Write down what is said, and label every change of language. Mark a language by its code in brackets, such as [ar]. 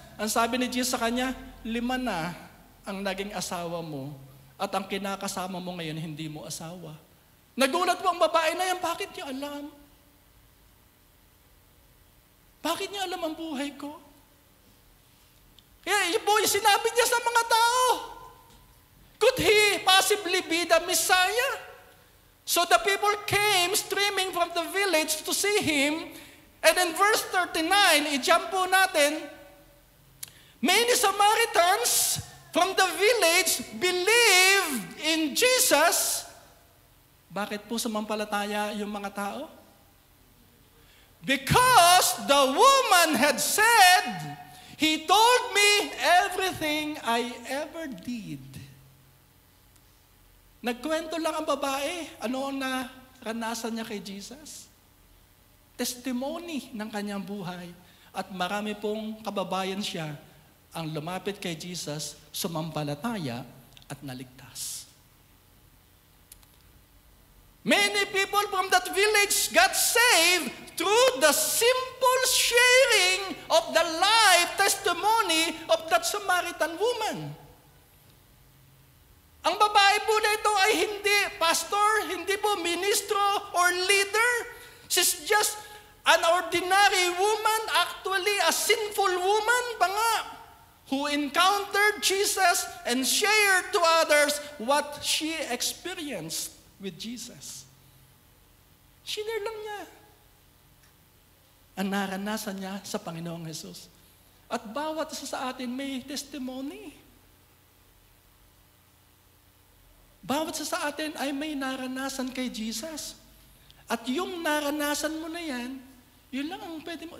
[tl] Ang sabi ni Jesus sa kanya, 5 na ang naging asawa mo at ang kinakasama mo ngayon hindi mo asawa. Nagulat po ang babae na yan, bakit niya alam? Bakit niya alam ang buhay ko? Kaya yun po yung sinabi niya sa mga tao. [en] Could he possibly be the Messiah? So the people came streaming from the village to see him. And in verse 39, [tl] i-jump po natin, [en] many Samaritans from the village believed in Jesus. [tl] Bakit po sumampalataya yung mga tao? [en] Because the woman had said, "He told me everything I ever did." [tl] Nagkwento lang ang babae. Ano ang naranasan niya kay Jesus? Testimony ng kanyang buhay. At marami pong kababayan siya ang lumapit kay Jesus, sumampalataya at naligtas. [en] Many people from that village got saved through the simple sharing of the life testimony of that Samaritan woman. [tl] Ang babae po na ito ay hindi pastor, hindi po ministro or leader. [en] She's just an ordinary woman, actually a sinful woman [tl] pa nga, [en] who encountered Jesus and shared to others what she experienced with Jesus. [tl] Share lang niya ang naranasan niya sa Panginoong Jesus. At bawat isa sa atin may testimony. Bawat isa sa atin ay may naranasan kay Jesus. At yung naranasan mo na yan, yun lang ang pwede mo.